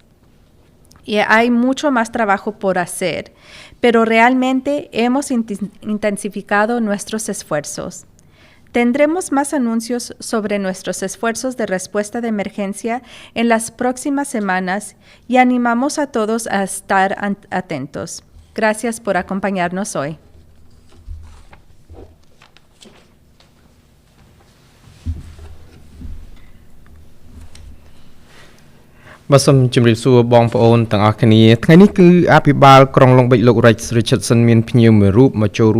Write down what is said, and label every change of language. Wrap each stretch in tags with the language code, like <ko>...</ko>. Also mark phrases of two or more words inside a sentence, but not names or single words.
<es>Y hay mucho más trabajo por hacer, pero realmente hemos intensificado nuestros esfuerzos. Tendremos más anuncios sobre nuestros esfuerzos de respuesta de emergencia en las próximas semanas y animamos a todos a estar atentos. Gracias por acompañarnos hoy.</es> <km>បាទសូមជម្រាបសួរបងប្អូនទាំងអស់គ្នាថ្ងៃនេះគឺអភិបាលក្រុងឡុងបិចលោក Rex Richardson មានភ្ញៀវមួយរូបមកចូល</km>